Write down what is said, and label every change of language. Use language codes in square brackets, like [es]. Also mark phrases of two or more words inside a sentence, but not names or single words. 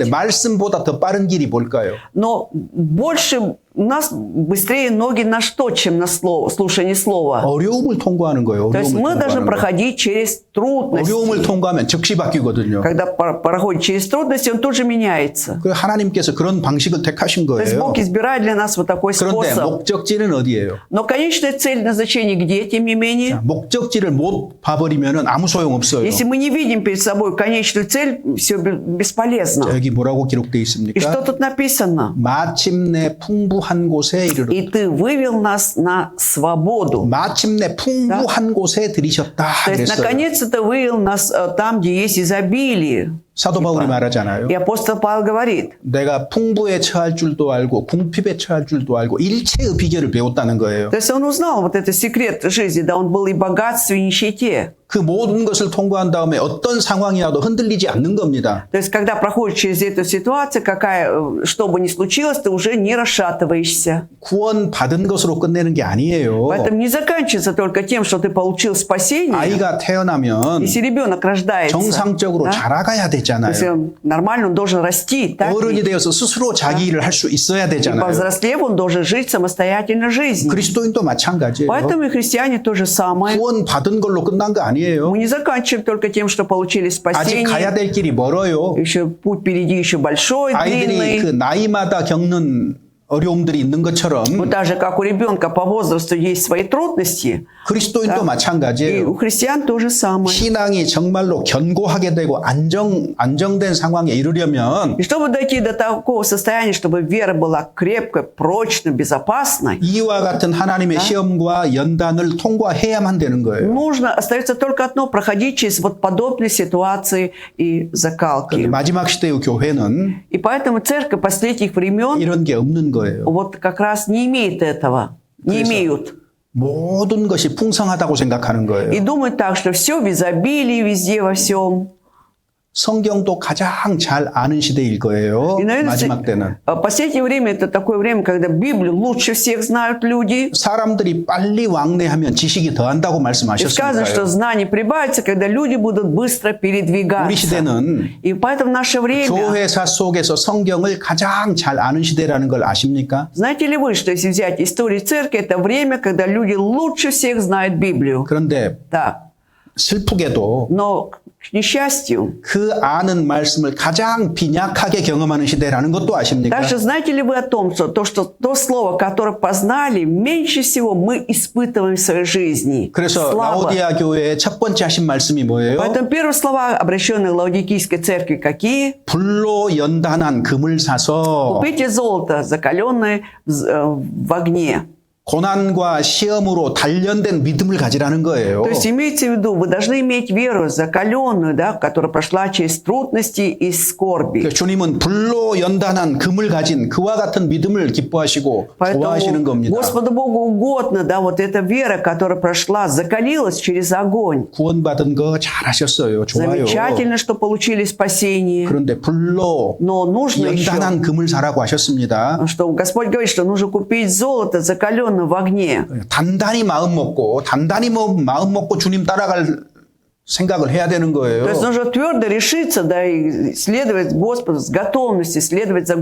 [ko] 그런데 말씀보다 더 빠른 길이 뭘까요? [ru] но больше у нас быстрее ноги на что, чем на слово, слушание слова. [ko] 어려움을 통과하는 거예요. [ru] То есть [ko] 어려움을 [ru] мы должны [ko] 통과하는 거. [ru] проходить через трудности. [ko] 어려움을 통과하면 즉시 바뀌거든요. [ru] Когда проходит через трудности, он тут же меняется. [ko] 그 하나님께서 그런 방식을 택하신 [ru] То есть [ko] 거예요. [ru] Бог избирает для нас вот такой [ko] 그런데 [ru] способ. [ko] 목적지는 어디예요? [ru] Но конечная цель назначения где, тем не менее? [ko] 목적지를 못 봐버리면 아무 소용 없어요. [ru] Если мы не видим перед собой конечную цель, все бесполезно. [ko] 여기 뭐라고 기록되어 [ru] И что [ko] 있습니까? [ru] тут написано? [ko] 마침내 풍부한 곳에 이르러 [ru] И ты вывел нас на свободу. [ko] 마침내 풍부한 곳에 들이셨다 [ru] То есть, [ko] 그랬어요. [ru] наконец-то ты вывел нас там, где есть изобилие. [ko] 사도 바울이 말하잖아요. [ru] И апостол Павел говорит, [ko] 내가 풍부에 처할 줄도 알고 궁핍에 처할 줄도 알고 일체의 비결을 배웠다는 거예요. [ru] то есть он узнал вот этот секрет жизни, да, он был и в богатстве, и в нищете. [ko] 그 모든 것을 통과한 다음에 어떤 상황이라도 흔들리지 않는 겁니다. [ru] То есть, когда проходишь через эту ситуацию, что бы ни случилось, ты уже не расшатываешься. [ko] 구원 받은 것으로 끝내는 게 아니에요. [ru] Поэтому не заканчивается только тем, что ты получил спасение. [ko] 아이가 태어나면 [ru] Если ребенок рождается, [ko] 정상적으로 [ru] да, [ko] 자라가야 [ru] то есть [ko] 되잖아요. [ru] он нормально, он должен расти. Так? [ko] 어른이 되어서 스스로 자기 일을 할 수 있어야 [ru] И [ko] 되잖아요. [ru] повзрослев, он должен жить самостоятельной жизнью. [ko] 그리스도인도 마찬가지예요. [ru] Поэтому и христиане то же самое. [ko] 구원 받은 걸로 끝난 거 아니에요. [ru] Мы не заканчиваем только тем, что получили [ko] 아직 가야 [ru] спасение. [ko] 될 길이 멀어요. [ru] Еще путь впереди еще большой, [ko] 아이들이 그 [ru] длинный. [ko] 나이마다 겪는 어려움들이 있는 것처럼 [ru] Вот так же, как у ребенка по возрасту есть свои трудности, [ko] 그리스도인도 [ru] и [ko] 마찬가지예요. [ru] у христиан то же самое. [ko] 신앙이 정말로 견고하게 되고 안정된 상황에 이르려면 [ru] И чтобы дойти до такого состояния, чтобы вера была крепкой, прочной, безопасной, [ko] 이와 같은 하나님의 시험과 연단을 통과해야만 되는 거예요. [ru] нужно, остается только одно, проходить через вот подобные ситуации и закалки. [ko] 마지막 시대의 교회는 [ru] И поэтому церковь последних времен [ko] 이런 게 없는 거예요. [ru] вот как раз не имеет этого, не [ko] 그래서 [ru] имеют. [ko] 모든 것이 풍성하다고 생각하는 [ru] И [ko] 거예요. [ru] думают так, что все в изобилии, везде, во всем. [ko] 성경도 가장 잘 아는 시대일 거예요. [ru] И, наверное, [ko] 마지막 때는. [ru] последнее время это такое время, когда Библию лучше всех знают люди. [ko] 사람들이 빨리 왕래하면 지식이 더한다고 [ru] И сказано, что [ko] 말씀하셨으니까요. [ru] знание прибавится, когда люди будут быстро [ko] 우리 [ru] передвигаться. [ko] 시대는 [ru] И поэтому в наше время, [ko] 교회사 속에서 성경을 가장 잘 아는 시대라는 걸 아십니까? [ru] знаете ли вы, что если взять историю церкви, это время, когда люди лучше всех знают Библию. [ko] 그런데 [ru] Да. [ko] 슬프게도 [ru] Но, к несчастью, [ko] 그 아는 말씀을 가장 빈약하게 경험하는 시대라는 것도 아십니까? [ru] также знаете ли вы о том, что то слово, которое познали, меньше всего мы испытываем в своей жизни. [ko] 그래서 [ru] Слабо. [ko] 라오디아 교회의 첫 번째 하신 말씀이 뭐예요? [ru] Поэтому первые слова, обращенные к Лаодикийской церкви, какие? [ko] 불로 연단한 금을 사서 [ru] Купите золото, закаленное в огне. [ko] 고난과 시험으로 단련된 믿음을 가지라는 거예요. [ru] То есть имейте в виду, вы должны иметь веру закаленную, да, которая прошла через трудности и скорби. [ko] 그러니까 주님은 불로 연단한 금을 가진 그와 같은 믿음을 기뻐하시고 좋아하시는 [ru] Поэтому [ko] 겁니다. [ru] Господу Богу угодно, да, вот эта вера, которая прошла, закалилась через огонь. [ko] 구원받은 거 잘하셨어요. 좋아요. [ru] Замечательно, что получили спасение. [ko] 그런데 불로 [ru] Но нужно еще, [ko] 연단한 금을 사라고 하셨습니다. [ru] что Господь говорит, что нужно купить золото, закаленное в огне. [ko] 단단히 마음 먹고 주님 따라갈 생각을 해야 되는 거예요. [ru] То есть нужно твердо решиться, да, и следовать Господу, с готовностью следовать за